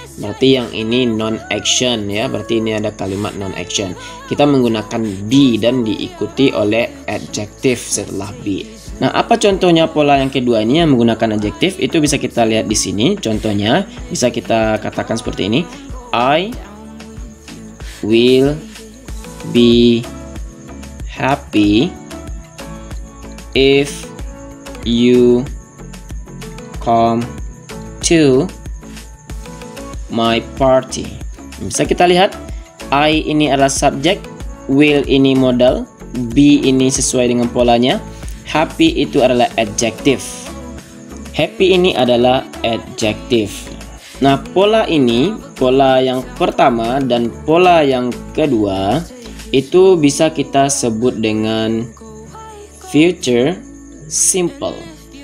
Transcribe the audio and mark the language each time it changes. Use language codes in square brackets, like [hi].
[id] Berarti yang ini non-action ya. Berarti ini ada kalimat non-action. Kita menggunakan be dan diikuti oleh adjective setelah be. Nah, apa contohnya pola yang kedua ini yang menggunakan adjective? Itu bisa kita lihat di sini. Contohnya bisa kita katakan seperti ini. [en] I will be happy if you come to my party. [id] Bisa kita lihat, I ini adalah subjek, will ini modal, be ini sesuai dengan polanya, happy itu adalah adjective. Happy ini adalah adjective. Nah, pola ini, pola yang pertama dan pola yang kedua itu bisa kita sebut dengan future simple.